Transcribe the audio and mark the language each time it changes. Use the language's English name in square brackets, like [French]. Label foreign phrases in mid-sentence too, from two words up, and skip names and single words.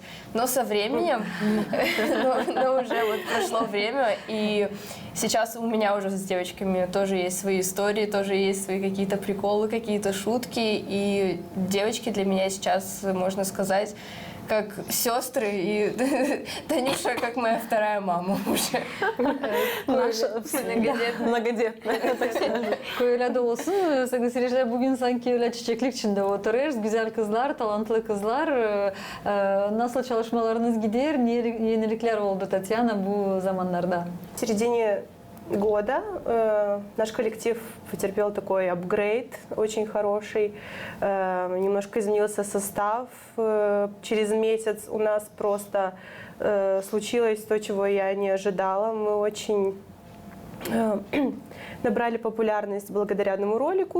[Russian] Но со временем, но уже вот прошло время, и сейчас у меня уже с девочками тоже есть свои истории, тоже есть свои какие-то приколы, какие-то шутки. И девочки для меня сейчас, можно сказать, как сестры, и Танюша как моя вторая мама уже. Наша многодетная. [Crimean Tatar] Öyle de olsun. Sevgili seyirciler, bugün sanki öyle çiçeklik içinde oturuyoruz. Güzel kızlar, talantlı kızlar. Nasıl çalışmalarınız gidiyor? Ne yenilikler oldu Tatyana bu zamanlarda? [Russian] В середине года наш коллектив потерпел такой апгрейд очень хороший. Немножко изменился состав. Через месяц у нас просто случилось то, чего я не ожидала. Мы очень набрали популярность благодаря одному ролику.